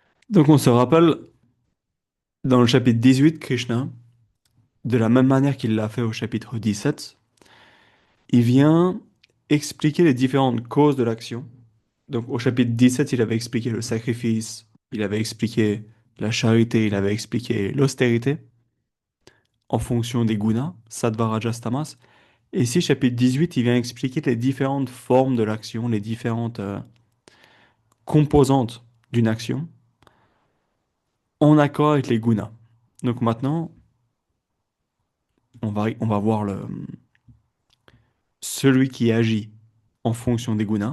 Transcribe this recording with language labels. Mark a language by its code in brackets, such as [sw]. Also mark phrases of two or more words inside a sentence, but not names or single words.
[fr] Donc on se rappelle dans le chapitre 18, Krishna, de la même manière qu'il l'a fait au chapitre 17, il vient expliquer les différentes causes de l'action. Donc au chapitre 17, il avait expliqué le sacrifice, il avait expliqué la charité, il avait expliqué l'austérité en fonction des gunas, sattva, rajas, tamas. Et ici, chapitre 18, il vient expliquer les différentes formes de l'action, les différentes composantes d'une action en accord avec les gunas. Donc maintenant, on va voir celui qui agit en fonction des gunas.